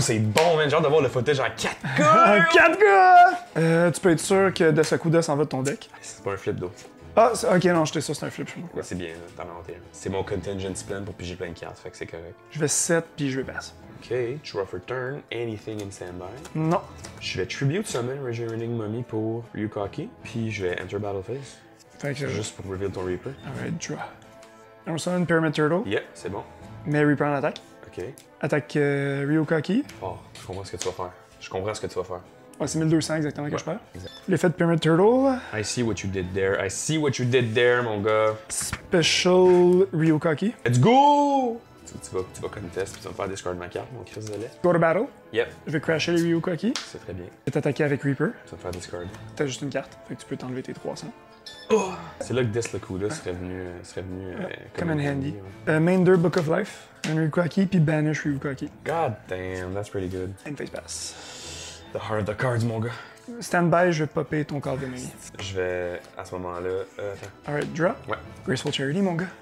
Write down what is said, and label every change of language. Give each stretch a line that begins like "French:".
French: c'est bon, man. J'ai hâte d'avoir le footage en 4K. Un 4 gars! Tu peux être sûr que Desakuda s'en va de ton deck. C'est pas un flip d'eau. Ah, ok, non, j'étais sûr que c'est un flip, je sais pas pourquoi. Ouais, c'est bien, là, t'en as monté un. C'est mon contingency plan pour piger plein de cartes, fait que c'est correct. Je vais 7 puis je vais passe.
English: Ok, draw for turn, anything in standby.
French: Non. Je vais tribute summon Regenerating Mummy pour Ryukaki, puis je vais enter Battle Phase, Fait que juste pour reveal ton Reaper.
English: Alright, draw. On summon Pyramid Turtle,
French: Yeah, c'est bon. mais Reaper en attaque. Ok. Attaque Ryukaki. Oh, je comprends ce que tu vas faire. Je comprends ce que tu vas faire. Ouais, c'est 1200 exactement que je perds. exact. L'effet de Pyramid Turtle.
English: I see what you did there. I see what you did there,
French: mon gars.
English: Special Ryukaki. Let's go!
French: Tu vas contest, puis tu vas me faire discard ma carte, mon Chris de lait.
English: Go to battle. Yep,
French: Je vais crasher les Ryukaki. c'est très bien. Je vais t'attaquer avec Reaper. Tu vas me faire discard. T'as juste une carte, fait que tu peux t'enlever tes 300. C'est là que Deslakuda serait venu Comme un handy. ouais. Main 2, Book of Life. Un Ryukaki, puis banish Ryukaki.
English: God damn, that's pretty good. And face pass. The heart of the cards,
French: mon gars. Stand-by, je vais popper ton corps de mini. Je vais, à ce moment-là... attends.
English: Alright, draw.
French: Ouais. Graceful Charity, mon gars.